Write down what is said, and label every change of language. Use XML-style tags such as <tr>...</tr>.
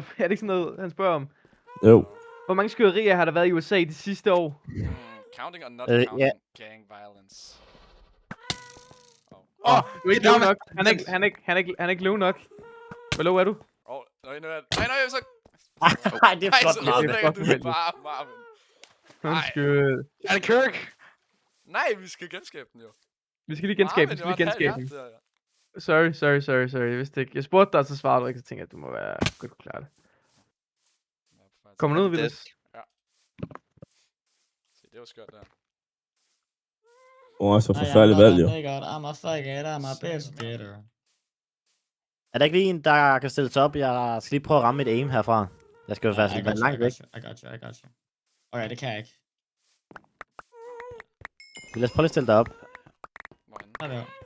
<da>Er det ikke sådan noget, han spørger om? Jo. Hvor mange skyderier har der været i USA de sidste år?</da> <en>Counting or not counting gang violence?</en> <da>Du er ikke low nok. Han er ikke low nok. Hvor low er du? Nej, så... Nej, det er Nej, flot, så Marvin. ødelægger du det bare, Marvin. Undskyld. Er det Kirk? Nej, vi skal genskabe den jo. Vi skal lige genskabe den. Sorry. Jeg vidste ikke. Jeg spurgte dig, så svarede du ikke, så tænkte jeg, at du må være godt kunne klare det. Kommer du ud, Vilas? Se, det var skørt der. Så forfærdeligt valg, jo.</da> <en>I'm a faggot, I'm a bitch getter.</en> <da>Er der ikke lige en, der kan stille sig op? Jeg skal lige prøve at ramme mit aim herfra. Jeg skal jo være sådan langt væk.</da> <en>I got you.</en> <da>Okay, det kan jeg ikke. Lad os prøve at stille dig op. Hvorhenne? Her der.</da>